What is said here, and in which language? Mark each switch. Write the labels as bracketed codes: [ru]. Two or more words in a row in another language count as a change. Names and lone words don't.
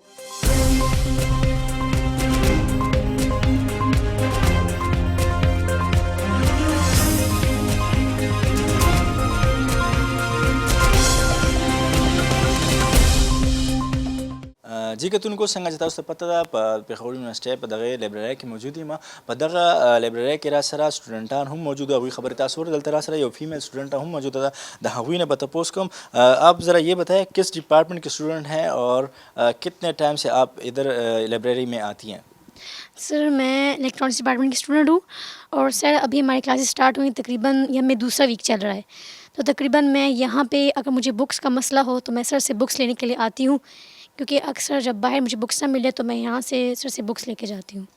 [ps] جی کتونکو څنګه چې تاسو ته پته ده په پېښور یونیورسټۍ په دغه لایبررۍ کې موجود یم په دغه لایبررۍ کې را سره سټوډنټان هم موجود دي هغوی خبرې تاسو اورئ دلته را سره یو [en] female student [ps] هم موجوده ده د هغوی نه به تپوس کوم [ur] آپ ذرا یہ بتائیں کس ڈپارٹمنٹ کے اسٹوڈنٹ ہیں اور کتنے ٹائم سے آپ ادھر لائبریری میں آتی ہیں سر میں الیکٹرانکس ڈپارٹمنٹ کی اسٹوڈنٹ ہوں اور سر ابھی ہماری کلاسز اسٹارٹ ہوئی تقریباً یہ ہمیں دوسرا ویک چل رہا ہے تو تقریباً میں یہاں پہ اگر مجھے بکس کا مسئلہ ہو تو میں سر سے بکس لینے کے لیے آتی ہوں کیونکہ اکثر جب باہر مجھے بکس نہ ملے تو میں یہاں سے سر سے بکس لے کے جاتی ہوں